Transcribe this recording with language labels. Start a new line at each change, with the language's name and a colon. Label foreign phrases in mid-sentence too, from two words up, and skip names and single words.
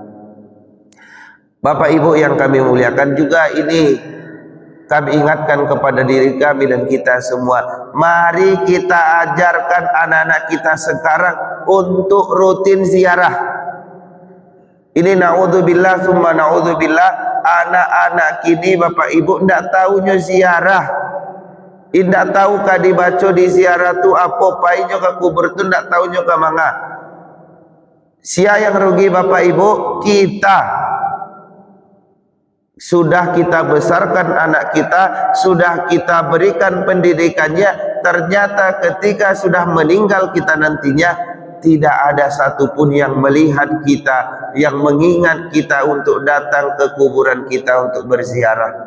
Indonesian: Bapak Ibu yang kami muliakan, juga ini kami ingatkan kepada diri kami dan kita semua, mari kita ajarkan anak-anak kita sekarang untuk rutin ziarah. Ini
Arabic: نعوذ بالله ثم نعوذ بالله,
Indonesian: anak-anak kini Bapak Ibu ndak tahunya ziarah.
Minangkabau: Indak tahu kah dibaca di ziarah tu apa painyo ke kubur tu, ndak tahunya ke manga.
Indonesian: Sia yang rugi Bapak Ibu, kita. Sudah kita besarkan anak kita, sudah kita berikan pendidikannya, ternyata ketika sudah meninggal kita nantinya, tidak ada satupun yang melihat kita, yang mengingat kita untuk datang ke kuburan kita untuk berziarah.